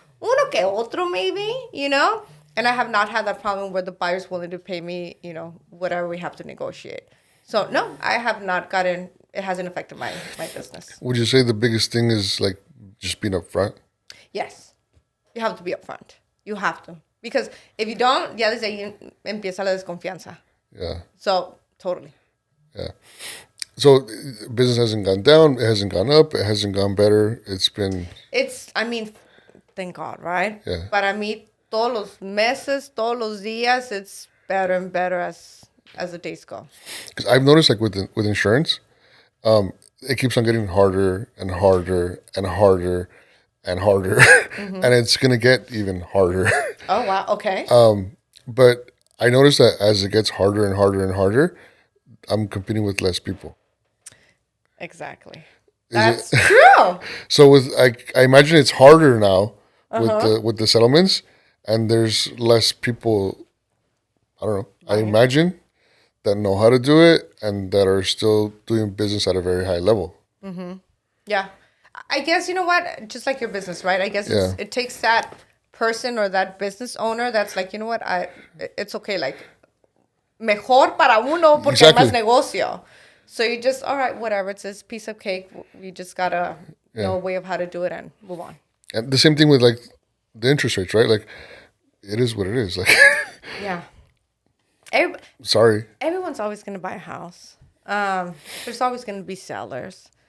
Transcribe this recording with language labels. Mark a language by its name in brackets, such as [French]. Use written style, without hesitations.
[Spanish] Uno que otro, [English] maybe, you know? And I have not had that problem where the buyer's willing to pay me, you know, whatever we have to negotiate. So, no, I have not gotten, it hasn't affected my business. Would you say the biggest thing is like just being upfront? Yes. You have to be upfront. You have to. Because if you don't, [Spanish] ya desde ahí empieza la desconfianza. [English] Yeah. So, totally. Yeah. So business hasn't gone down, it hasn't gone up, it hasn't gone better. I mean, thank God, right? Yeah. [Spanish] Para mí, todos los meses, todos los días, [English] it's better and better as the days go. Because I've noticed like with insurance, it keeps on getting harder and harder and harder and harder, and it's gonna get even harder. Oh, wow. Okay. But I noticed that as it gets harder and harder and harder, I'm competing with less people. Exactly. That's true. So I imagine it's harder now with the settlements, and there's less people. I don't know. I imagine that know how to do it and that are still doing business at a very high level. Yeah. I guess, you know what? Just like your business, right? I guess it takes that person or that business owner that's like, you know what? It's okay. [Spanish] Like, mejor para uno porque hay más negocio. [English] So you just, all right, whatever. It's this piece of cake. We just got to know a way of how to do it and move on. And the same thing with like the interest rates, right? Like, it is what it is. Like, yeah. Sorry. Everyone's always going to buy a house. There's always going to be sellers.